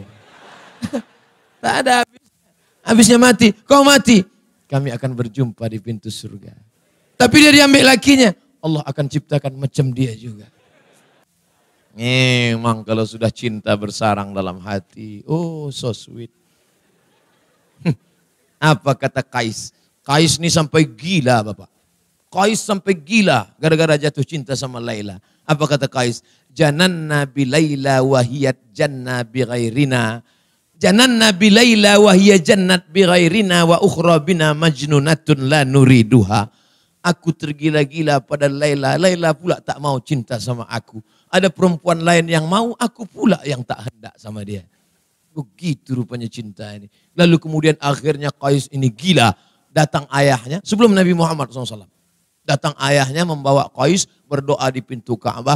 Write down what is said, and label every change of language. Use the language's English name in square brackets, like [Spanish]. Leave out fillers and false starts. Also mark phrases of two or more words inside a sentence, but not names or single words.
[Malay] Tak ada habisnya. Habisnya mati. Kau mati. Kami akan berjumpa di pintu surga. Tapi dia diambil lakinya. Allah akan ciptakan macam dia juga. Memang kalau sudah cinta bersarang dalam hati. [English] Oh so sweet. [Malay] Apa kata Kais? Kais ini sampai gila Bapak. Kais sampai gila gara-gara jatuh cinta sama Laila. Apa kata Kais? [Arabic] جننا بليلى وهي جنت بغيرنا. جننا بليلى وهي جنت بغيرنا وأخرى بنا مجنونة لا نريدها. [Malay] Aku tergila-gila pada Laila. Laila pula tak mau cinta sama aku. Ada perempuan lain yang mau, aku pula yang tak hendak sama dia. Begitu rupanya cinta ini. Lalu kemudian akhirnya Qais ini gila. Datang ayahnya sebelum Nabi Muhammad SAW. Datang ayahnya membawa Qais berdoa di pintu Ka'bah.